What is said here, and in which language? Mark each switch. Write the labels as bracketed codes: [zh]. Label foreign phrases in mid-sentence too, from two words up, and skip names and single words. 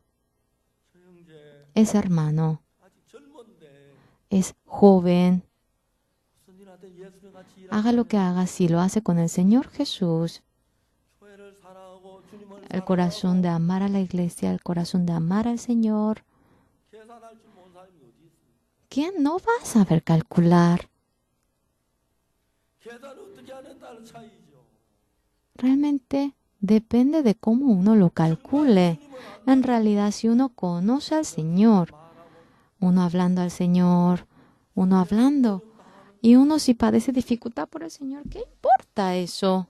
[es] Ese hermano es joven. Haga lo que haga, si lo hace con el Señor Jesús, el corazón de amar a la iglesia, el corazón de amar al Señor. [ko] 계산할 줄 모르는 사람이 어디 있어요? [es] ¿Quién no va a saber calcular? [ko] 계산을 어떻게 하느냐에 따른 차이죠. [es] Realmente depende de cómo uno lo calcule. En realidad, si uno conoce al Señor, uno hablando al Señor, uno hablando, y uno si padece dificultad por el Señor, ¿qué importa eso?